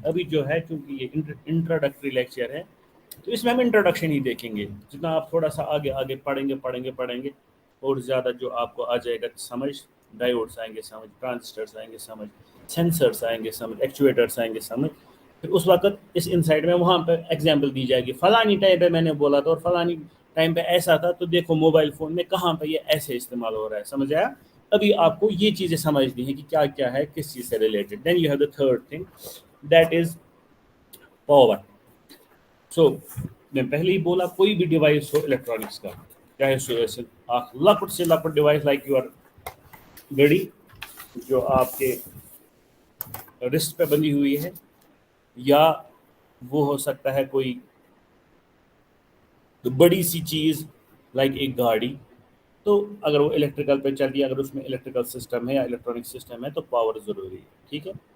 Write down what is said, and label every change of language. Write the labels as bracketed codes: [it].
[ur] ابھی جو ہے چونکہ یہ انٹروڈکٹری لیکچر ہے تو اس میں ہم انٹروڈکشن ہی دیکھیں گے، جتنا آپ تھوڑا سا آگے آگے پڑھیں گے اور زیادہ جو آپ کو آ جائے گا سمجھ، ڈائیوڈس آئیں گے سمجھ، ٹرانزسٹرس آئیں گے سمجھ، سینسرس آئیں گے سمجھ، ایکچویٹرس آئیں گے سمجھ، پھر اس وقت اس انسائٹ میں وہاں پہ ایگزامپل دی جائے گی فلانی ٹائم پہ میں نے بولا تھا اور فلانی ٹائم پہ ایسا تھا، تو دیکھو موبائل فون میں کہاں پہ یہ ایسے استعمال ہو رہا ہے، سمجھ آیا. ابھی آپ کو یہ چیزیں سمجھنی ہے کہ کیا کیا ہے کس چیز سے related. [en] Then you have the third thing that is power. [ur] سو میں پہلے ہی بولا کوئی بھی ڈیوائس ہو الیکٹرانکس کا، چاہے سو لپٹ سے لپٹ ڈیوائس لائک یور گھڑی جو آپ کے رسٹ پہ بندھی ہوئی ہے، یا وہ ہو سکتا ہے کوئی بڑی سی چیز لائک ایک گاڑی، تو اگر وہ الیکٹریکل پہ چلتی ہے، اگر اس میں الیکٹریکل سسٹم ہے یا الیکٹرانک سسٹم ہے تو پاور ضروری ہے، ٹھیک ہے.